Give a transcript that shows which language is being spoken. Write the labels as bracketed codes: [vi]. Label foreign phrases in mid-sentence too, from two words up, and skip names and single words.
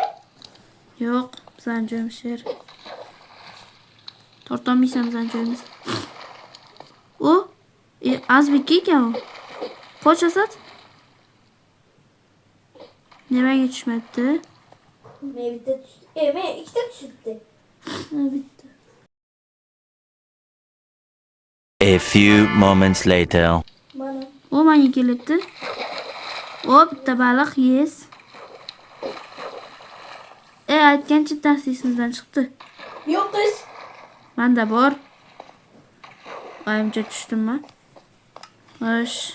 [uz] Yo'q, bizning joyimiz sher. Tortolmaysan bizning joyimiz. O, Azbek ekan u. Qoch, Asad. Nimaga tushmabdi? Men bitta tushdi. Men ikkita tushibdi. Bitta. [en] A few moments later. [uz] Mana. O menga kelibdi. O, bitta baliq, yes. Aytgancha tasingizdan chiqdi. Yo'q ish. Menda bor. Oyimcha tushdimmi? Xo'sh.